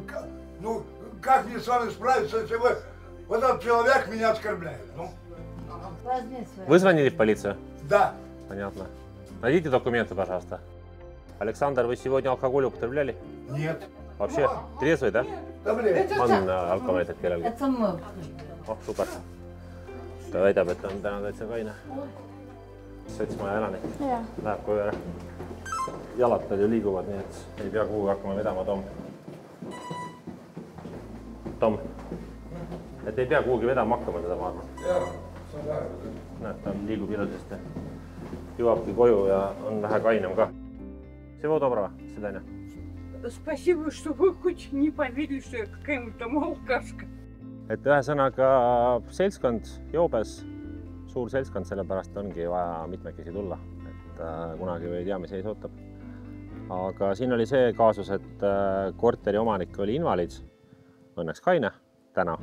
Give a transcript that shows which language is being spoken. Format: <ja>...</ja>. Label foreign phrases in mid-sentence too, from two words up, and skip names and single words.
<ru>Ну, как мне с вами справиться, если вы... Вот этот человек меня оскорбляет. Ну. Вы звонили в полицию? Да. Понятно. Найдите документы, пожалуйста. Александр, вы сегодня алкоголь употребляли? Нет. Вообще трезвый, да?</ru> <et>On alkoholit kellelgi?</et> <ru>Это мы.</ru> <et>Oh, super. Ta väidab, et on täna täitsa kaine. Setsmaja elanik. Läheb koju ära. Jalad tal ju liiguvad, nii et ei pea kuhugi hakkama vedama, Tom. Tom. Et ei pea kuhugi vedama hakkama teda maarma. Näed, ta liigub ilusasti. Jõuabki koju ja on vähe kainem ka.</et> <ru>Всего доброго. Свидания. Спасибо, что вы хоть не поверили, что я какая-нибудь там алкашка.</ru> <et>Et ühesõnaga seltskond joobes, suur seltskond, sellepärast ongi vaja mitmekesi tulla. Et kunagi ei tea, mis ees ootab. Aga siin oli see kaasus, et korteri omanik oli invaliid, õnneks kaine täna.</et>